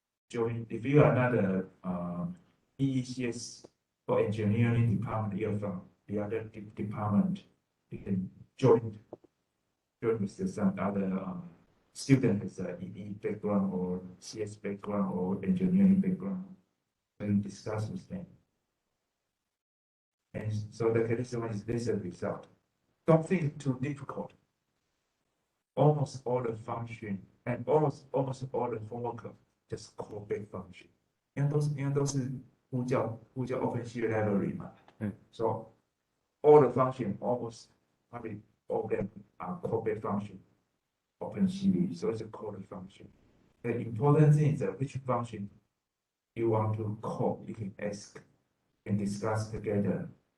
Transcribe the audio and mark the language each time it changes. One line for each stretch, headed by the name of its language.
English: Join, if you are not a EECS or engineering department, you're from the other department, you can join with some other student has a EE background or CS background or engineering background, and discuss with them. And so the one is this result. Don't think it's too difficult. Almost all the function and almost all the homework just call back function.
Chinese: 因为都是呼叫 OpenCV library 嘛。
English: So all the function, almost probably all of them are callback function OpenCV. So it's a called function. The important thing is that which function you want to call, you can ask and discuss together.